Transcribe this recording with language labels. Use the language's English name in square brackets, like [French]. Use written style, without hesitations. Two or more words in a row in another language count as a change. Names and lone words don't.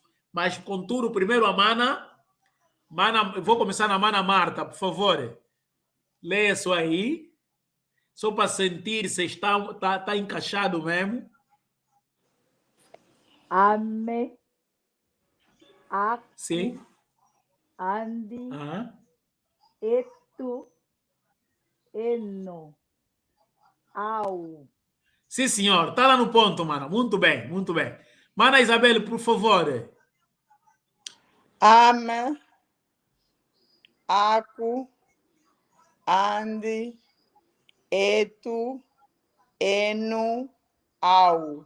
[Portuguese] Mas, contudo, primeiro a mana. Vou começar na mana Marta, por favor. Leia isso aí. Só para sentir se está encaixado mesmo. [Kongo] Ame. Aco. [Portuguese] Sim. [Kongo] Andi. Eto. Eno. Au. [Portuguese] Sim, senhor. Está lá no ponto, mana. Muito bem, muito bem. Mana Isabel, por favor. [Kongo] Ame. Aku, ande, etu, enu, au.